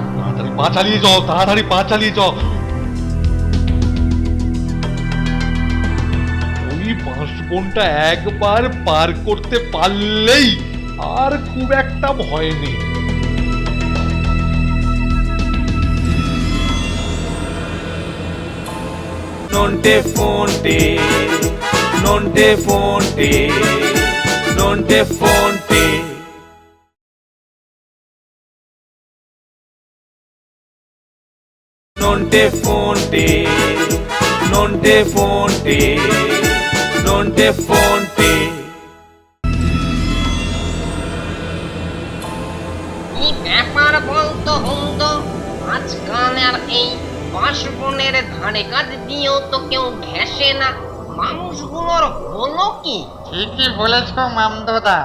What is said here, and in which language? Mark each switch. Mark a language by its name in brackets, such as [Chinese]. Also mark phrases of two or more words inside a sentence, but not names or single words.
[Bangla] তাড়াতাড়ি পা চালিয়ে যাও, তাড়াতাড়ি পা চালিয়ে যাও। ওই 5 ঘন্টা একবার পার করতে পারলেই আর খুব একটা ভয় নেই। নন্টে ফোনটে, নন্টে ফোনটে, নন্টে ফোনটে। Nonte fonte, nonte fonte, nonte fonte. কি ব্যাপার বলতো হুন্দ, আজকাল আর এই বাঁশবনের ধারে কাজ দিয়েও তো কেউ ঘেঁষে না। মানুষগুলোর হলো কি? ঠিকই বলেছ মামদোদা।